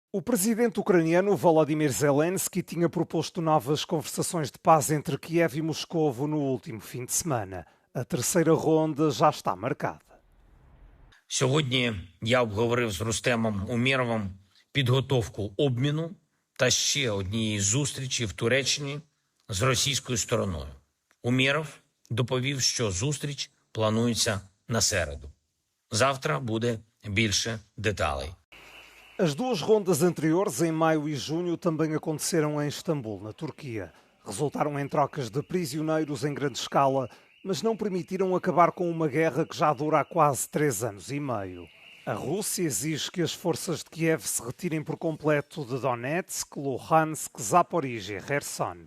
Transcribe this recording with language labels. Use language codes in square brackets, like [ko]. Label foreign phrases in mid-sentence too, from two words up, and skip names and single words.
[pt] presidente ucraniano Volodymyr Zelensky tinha proposto novas conversações de paz entre Kiev e Moscovo no último fim de semana. A terceira ronda já está marcada. [uk] Сьогодні я обговорив з Рустемом Умєровим підготовку обміну та ще однієї зустрічі в Туреччині з російською стороною. Умєров доповів, що зустріч планується на середу. Завтра буде більше деталей. [pt] As duas rondas anteriores, em maio e junho, também aconteceram em Istambul, na Turquia. Resultaram em trocas de prisioneiros em grande escala, mas não permitiram acabar com uma guerra que já dura há quase 3 anos e meio. A Rússia exige que as forças de Kiev se retirem por completo de Donetsk, Luhansk, Zaporizhia e Kherson.